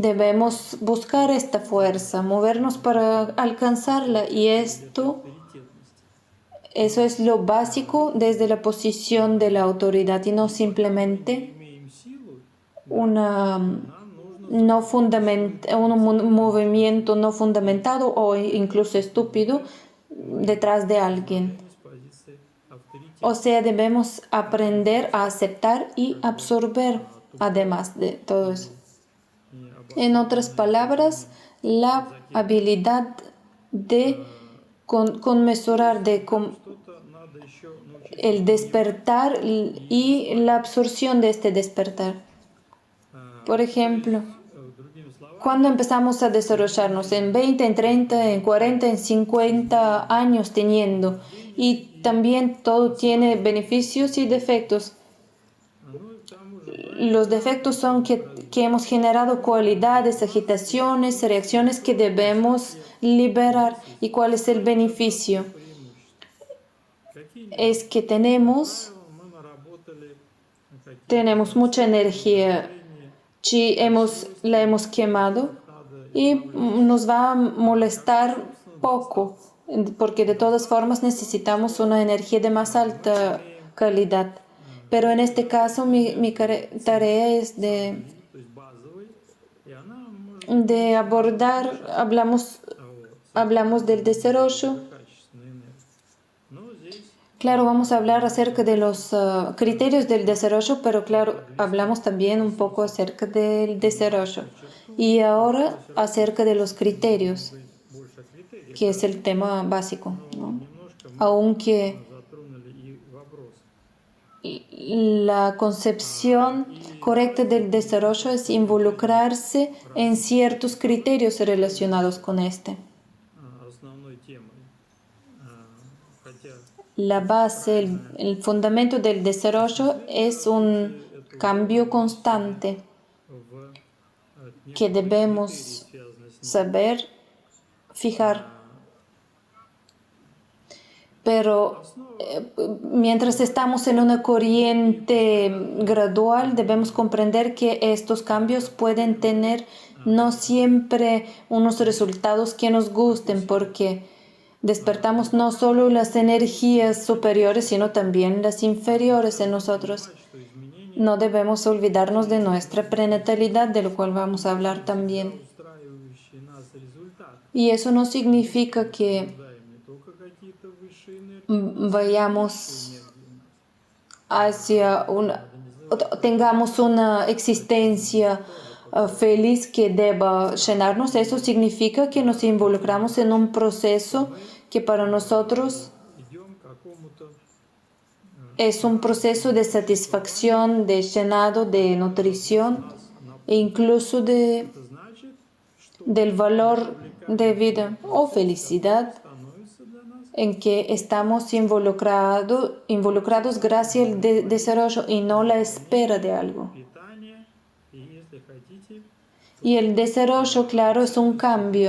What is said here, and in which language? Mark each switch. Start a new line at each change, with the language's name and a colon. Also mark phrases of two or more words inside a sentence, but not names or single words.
Spanish: debemos buscar esta fuerza, movernos para alcanzarla. Y eso es lo básico desde la posición de la autoridad y no simplemente
Russian: Имеем силу,
Spanish: un movimiento no fundamentado o incluso estúpido detrás de alguien.
Russian: с позиции авторитета.
Spanish: O sea, debemos aprender a aceptar y absorber además de todo eso. En otras palabras, la habilidad de conmesurar,
Russian: Что-то надо еще научиться.
Spanish: el despertar y la absorción de este despertar. Por ejemplo,
Russian: Другими словами,
Spanish: cuando empezamos a desarrollarnos en 20, en 30, en 40, en 50 años teniendo, y también todo tiene beneficios y defectos.
Russian: ну и там уже
Spanish: los defectos son que hemos generado cualidades, agitaciones, reacciones que debemos liberar. ¿Y cuál es el beneficio?
Russian: Какие
Spanish: Es que tenemos
Russian: мы наработали, какие
Spanish: mucha energía, la hemos quemado y nos va a molestar poco, porque de todas formas necesitamos una energía de más alta calidad. Pero en este caso mi tarea es
Russian: то есть базовый, и она может
Spanish: de abordar, hablamos del desarrollo.
Russian: качественная энергия. Но здесь
Spanish: Claro, vamos a hablar acerca de los criterios del desarrollo, pero claro, hablamos también un poco acerca del desarrollo. Y ahora acerca de los criterios,
Russian: больше критерий,
Spanish: que es el tema básico, ¿no?
Russian: немножко мы
Spanish: Aunque
Russian: затронули и вопрос.
Spanish: la concepción correcta del desarrollo es involucrarse en ciertos criterios relacionados con este.
Russian: Основной темой. Хотя
Spanish: La base, el fundamento del desarrollo es un cambio constante
Russian: в
Spanish: que debemos
Russian: связано с
Spanish: saber fijar. Pero mientras estamos en una corriente gradual, debemos comprender que estos cambios pueden tener no siempre unos resultados que nos gusten, porque despertamos no solo las energías superiores, sino también las inferiores en nosotros.
Russian: что изменения
Spanish: No debemos olvidarnos de nuestra prenatalidad, de lo cual vamos a hablar también.
Russian: устраивающие нас результаты.
Spanish: Y eso no significa que
Russian: Даем не только какие-то высшие энергии,
Spanish: vayamos hacia tengamos una existencia feliz que deba llenarnos. Eso significa que nos involucramos en un proceso que para nosotros
Russian: идем к какому-то
Spanish: es un proceso de satisfacción, de llenado, de nutrición e incluso
Russian: это значит, что
Spanish: del valor de vida o felicidad
Russian: становится для нас
Spanish: en que estamos involucrados gracias al desarrollo y no la espera de algo.
Russian: питание, и если хотите,
Spanish: Y el desarrollo, claro, es un cambio